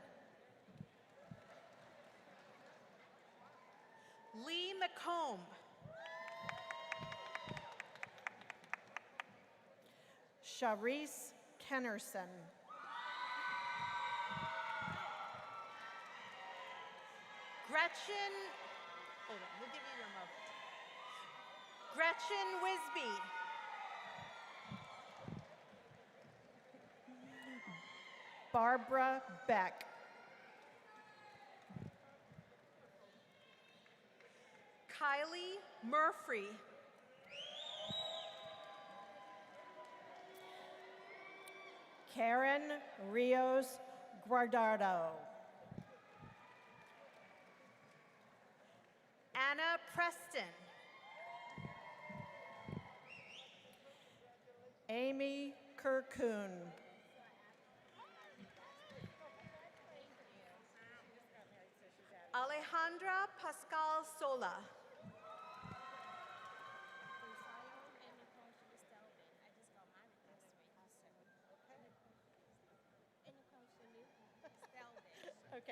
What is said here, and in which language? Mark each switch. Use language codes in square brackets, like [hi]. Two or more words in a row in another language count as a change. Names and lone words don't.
[en] Lee McComb. Sharice Kennerson. Gretchen, hold on, we'll give you your moment. Gretchen Wisby. Barbara Beck. Kylie Murphy. Karen Rios Guardado. Anna Preston. Amy Kirkun. Alejandra Pascal Sola. Okay.